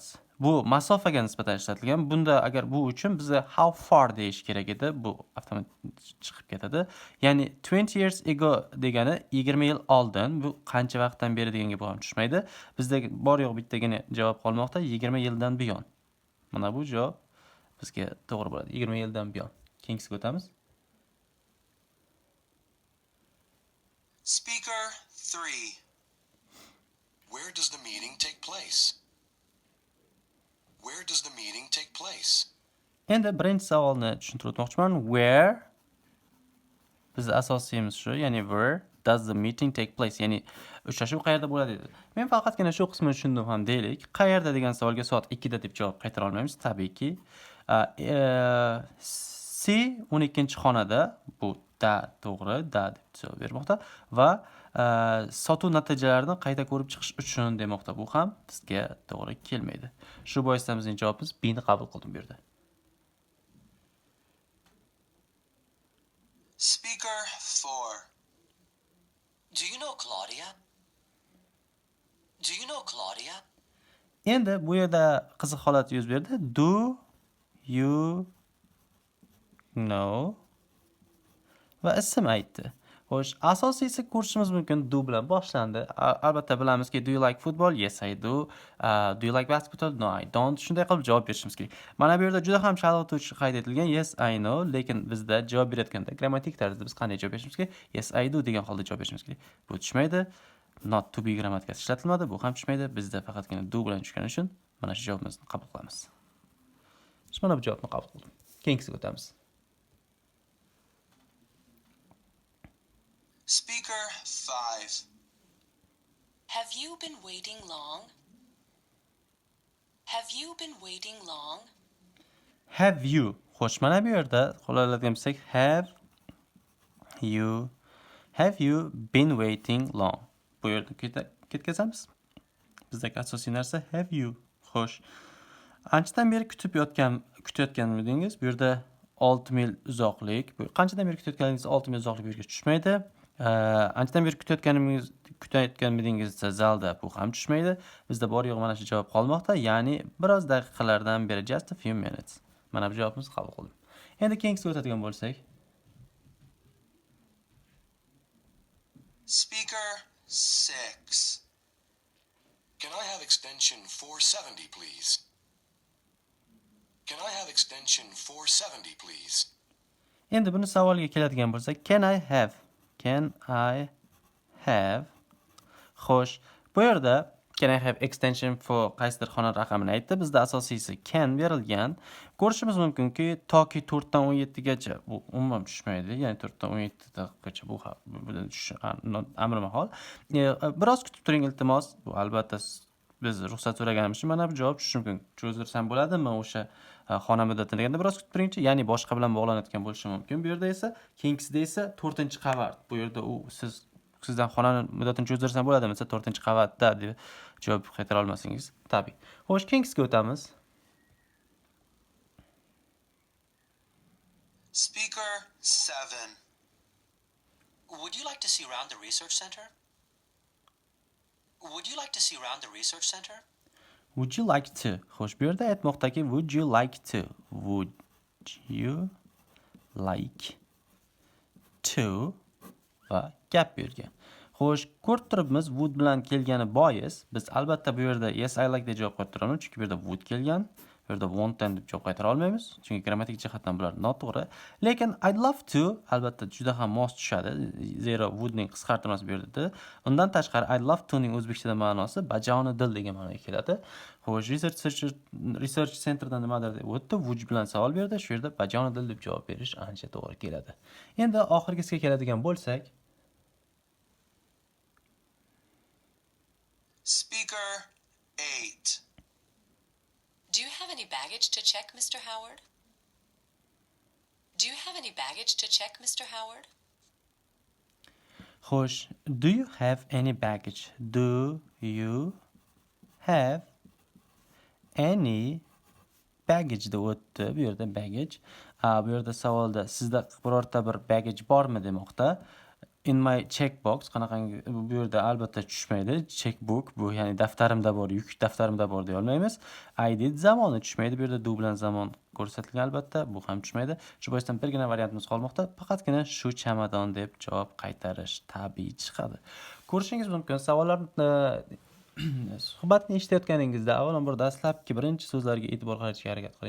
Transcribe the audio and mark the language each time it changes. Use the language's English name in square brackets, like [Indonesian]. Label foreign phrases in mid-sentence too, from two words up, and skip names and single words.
[Uzbek] Bu masofaga nisbatan ishlatilgan. Bunda agar bu uchun bizga [English] how far [Uzbek] deyish kerak edi. Bu avtomatik chiqib ketadi. Ya'ni [English] 20 years ago [Uzbek] degani 20 yil oldin. Bu qancha vaqtdan beri deganga bu ham tushmaydi. Bizda bor yo'q bittagina javob qolmoqda 20 yildan buyon. Mana bu javob bizga to'g'ri bo'ladi. 20 yildan buyon. Keyingisiga o'tamiz. [English] Speaker 3. Where does the meeting take place? Where does the meeting take place? [Uzbek] Endi birinchi savolni tushuntirib o'tmoqchiman. Where bizning asosiyimiz shu, ya'ni [English] where does the meeting take place? [Uzbek] Ya'ni uchrashuv qayerda bo'ladi dedi. Men faqatgina shu qismini tushundim ham deylik. Qayerda degan savolga soat 2 da deb javob qaytara olmaymiz, tabiiyki. C 12-xonada bu da to'g'ri, da deb javob bermoqda va sotuv natijalarini qayta ko'rib chiqish uchun demoqda. Bu ham bizga to'g'ri kelmaydi. Shu boisdan bizning javobimiz B ni qabul qildim bu yerda. [English] Speaker 4. Do you know Claudia? Do you know Claudia? [Uzbek] Endi bu yerda qiziq holat yuz berdi. [English] Do you know [Uzbek] va ism aytdi. Xo'sh, asosiysi ko'rishimiz mumkin do bilan boshlandi. Albatta bilamizki [English] do you like football? Yes, I do. Do you like basketball? No, I don't. [Uzbek] Shunday qilib javob berishimiz kerak. Mana bu yerda juda ham chalg'ituvchi qayd etilgan [English] yes, I know, [Uzbek] lekin bizda javob berayotganda grammatik tarzda biz qanday javob berishimiz kerak? [English] Yes, I do [Uzbek] degan holda javob berishimiz kerak. Bu tushmaydi. [English] Not to be [Uzbek] grammatikasi ishlatilmadi, bu ham tushmaydi. Bizda faqatgina do bilan tushgani uchun mana shu javobimizni qabul qilamiz. Mana bu javobni qabul qildim. Keyingisiga o'tamiz. [English] Speaker 5. Have you been waiting long? Have you been waiting long? Have you? [Uzbek] Xo'sh, mana bu yerda qo'llanadigan bo'lsak [English] have you been waiting long? [Uzbek] Bu yerda ketkazamiz. Bizdagi asosiy narsa [English] have you. [Uzbek] Xo'sh. Anchadan beri kutayotganmidingiz? Bu yerda 6 mil uzoqlik. Qanchadan beri kutayotganingiz 6 mil uzoqlik bu yerga tushmaydi. Anchadan beri kutayotganmidingiz zalda bu ham tushmaydi. Bizda bor yo'q mana shu javob qolmoqda, ya'ni biroz daqiqalardan beri [English] just a few minutes. [Uzbek] Mana bu javobimizni qabul qildim. Endi keyingisiga o'tadigan bo'lsak, [English] Speaker 6. Can I have extension 470, please? Can I have extension 470, please? [Uzbek] endi buni savolga keladigan bo'lsak, [English] can I have? [Uzbek] Xo'sh, bu yerda [English] can I have extension for [Uzbek] qaysidir xona raqamini aytdi. Bizda asosiysi can berilgan. Ko'rishimiz mumkinki, toki 4 dan 17 gacha bu umuman tushmaydi. Ya'ni 4 dan 17 daqiqagacha bu amri mahol. Biroz kutib turing iltimos. Bu albatta biz ruxsat so'raganimiz uchun mana bu javob tushishi mumkin. Cho'zdirsam bo'ladimi o'sha xona muddatini deganda biroz kutib turingchi, ya'ni boshqa bilan bog'lanayotgan bo'lishi mumkin. Bu yerda esa keyingisida esa 4-qavat. Bu yerda u sizdan xonani muddatini cho'zdirsam bo'ladimi? Desa 4-qavatda deb javob qaytara olmasangiz tabiiy. Xo'sh, keyingisiga o'tamiz. [English] Speaker 7. Would you like to see around the research center? Would you like to see around the research center? Would you like to? [Uzbek] Xo'sh, bu yerda aytmoqdaki [English] would you like to? Would you like to [Uzbek] va gap bergan. Xo'sh, ko'rib turibmiz would bilan kelgani bois biz albatta bu yerda [English] yes I like [Uzbek] deb javob qaytaramiz, chunki bu yerda would kelgan. Bu yerda want deb javob qaytara olmaymiz, chunki grammatik jihatdan bular noto'g'ri. Lekin [English] I'd love to [Uzbek] albatta juda ham mos tushadi. Zero would ning qisqartirmasi bu yerda. Undan tashqari [English] I'd love to [Uzbek] ning o'zbekchada ma'nosi bajoni dil degan ma'noga keladi. Xo'sh, [English] research centerdan [Uzbek] nimadir deb o'tdi. Would bilan savol berdi. Shu yerda bajoni dil deb javob berish ancha to'g'ri keladi. Endi oxirgisiga keladigan bo'lsak, [English] Speaker 8. Do you have any baggage to check, Mr. Howard? Do you have any baggage to check, Mr. Howard? Xo'sh, do you have any baggage? Do you have any baggage [Uzbek] deb o'tdi. Bu yerda baggage. Bu yerda savolda sizda birorta bir baggage bormi demoqda. [English] In my checkbox [Uzbek] qanaqangi bu yerda albatta tushmaydi. Checkbook bu ya'ni daftarimda bor, yuk daftarimda bor deya olmaymiz. [English] I did [Uzbek] zamoni tushmaydi. Bu yerda do bilan zamon ko'rsatilgan albatta, bu ham tushmaydi. Shu boisdan birgina variantimiz qolmoqda. Faqatgina shu chamadon deb javob qaytarish tabiiy chiqadi. Ko'rishingiz mumkin savollarni suhbatni eshitayotganingizda avvalambor dastlabki birinchi so'zlarga e'tibor qaratishga harakat qiling.